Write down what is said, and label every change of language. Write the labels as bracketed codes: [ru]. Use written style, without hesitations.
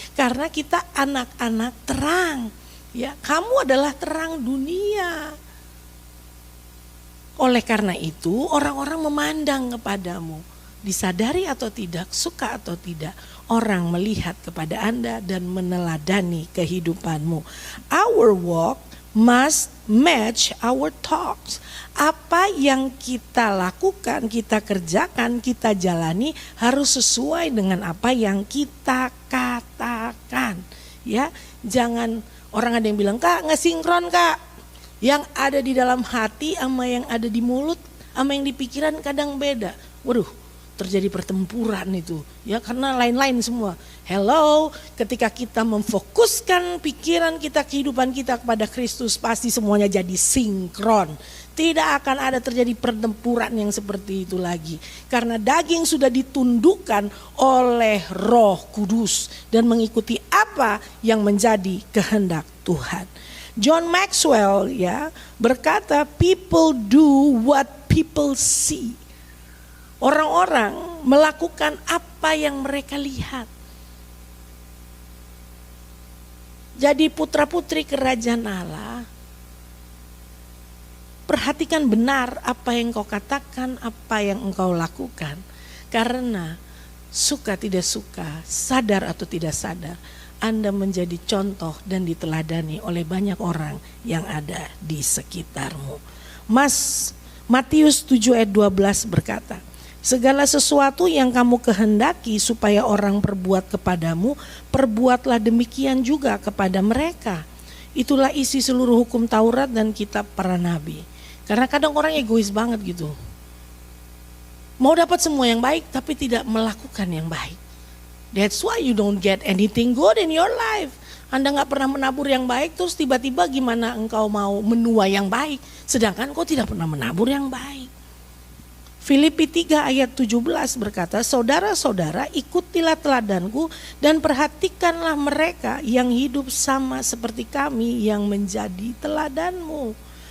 [id] Karena kita anak-anak terang, ya. Kamu adalah terang dunia. Oleh karena itu orang-orang memandang kepadamu. Disadari atau tidak, suka atau tidak, orang melihat kepada Anda dan meneladani kehidupanmu. [en] Our walk must match our talks. [id] Apa yang kita lakukan, kita kerjakan, kita jalani harus sesuai dengan apa yang kita katakan. Ya, jangan orang ada yang bilang, "Kak, nggak sinkron, Kak." Yang ada di dalam hati sama yang ada di mulut sama yang di pikiran kadang beda. Waduh, terjadi pertempuran itu, ya karena lain-lain semua. Hello, ketika kita memfokuskan pikiran kita, kehidupan kita kepada Kristus, pasti semuanya jadi sinkron. Tidak akan ada terjadi pertempuran yang seperti itu lagi. Karena daging sudah ditundukkan oleh Roh Kudus dan mengikuti apa yang menjadi kehendak Tuhan. John Maxwell ya berkata, [en] people do what people see. [id] Orang-orang melakukan apa yang mereka lihat. Jadi putra-putri kerajaan Allah, perhatikan benar apa yang kau katakan, apa yang engkau lakukan. Karena suka tidak suka, sadar atau tidak sadar, Anda menjadi contoh dan diteladani oleh banyak orang yang ada di sekitarmu. Matius 7 ayat 12 berkata, segala sesuatu yang kamu kehendaki supaya orang perbuat kepadamu, perbuatlah demikian juga kepada mereka. Itulah isi seluruh hukum Taurat dan kitab para nabi. Karena kadang orang egois banget gitu. Mau dapat semua yang baik tapi tidak melakukan yang baik. [en] That's why you don't get anything good in your life. [id] Anda gak pernah menabur yang baik, terus tiba-tiba gimana engkau mau menuai yang baik, sedangkan kau tidak pernah menabur yang baik. Filipi 3 ayat 17 berkata, saudara-saudara ikutilah teladanku dan perhatikanlah mereka yang hidup sama seperti kami yang menjadi teladanmu.